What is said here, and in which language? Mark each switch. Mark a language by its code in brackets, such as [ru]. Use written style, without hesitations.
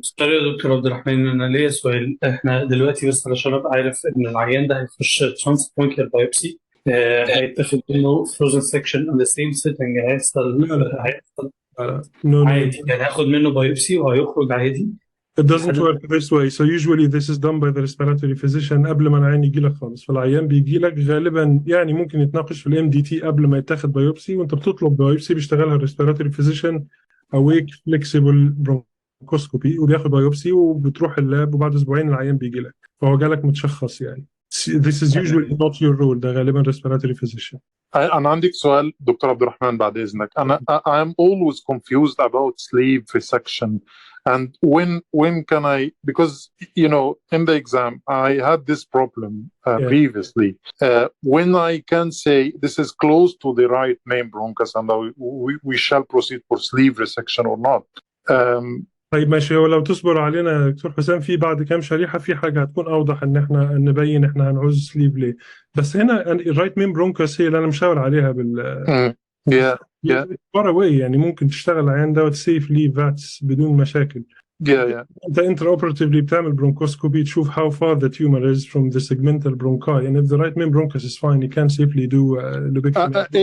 [ar] سوري يا دكتور عبد الرحمن، انا ليا سؤال. احنا دلوقتي بس علشان ابقى عارف ان العيان ده هيخش ترانس برونكيال بايوبسي، هيتاخد منه فروزن سكشن [en] on the same setting، [ar] هيحصل عادي يعني هاخد منه بايوبسي وهيخرج عادي. [en] It doesn't work this way. So usually this is done by the respiratory physician [ar] قبل ما العيان يجي لك خالص. فالعيان بيجي لك غالبا يعني ممكن يتناقش في الام دي تي قبل ما يتاخد بايوبسي، وانت بتطلب بايوبسي بيشتغلها الريسبيراتوري فيزيشن [en] awake flexible bronchoscopy [ar] وبياخد بايوبسي وبتروح اللاب وبعد اسبوعين العيان بيجي لك، فهو جالك متشخص يعني. [en] This is usually not your role. [ar] ده غالبا [en] respiratory physician. [ar] أنا عندك سؤال دكتور عبد الرحمن بعد إذنك. [en] I'm always confused about sleeve resection. And when can I, because in the exam I had this problem previously. When I can say this is close to the right main bronchus and we shall proceed for sleeve resection or not. [ar] طيب ماشي، ولو تصبر علينا يا دكتور حسام في بعد كام شريحه في حاجه هتكون اوضح ان احنا نبين احنا هنعوز سليف ليه. بس هنا الرايت مين برونكس هي اللي انا مشاور عليها بال [en] far away، [ar] يعني ممكن تشتغل العيان دوت سيفلي فاتس بدون مشاكل. انت انتراوبراتيفلي بتعمل برونكوسكوبي تشوف [en] how far the tumor is from the segmental bronchi, and if the right main bronchus is fine you can safely do lobectomy.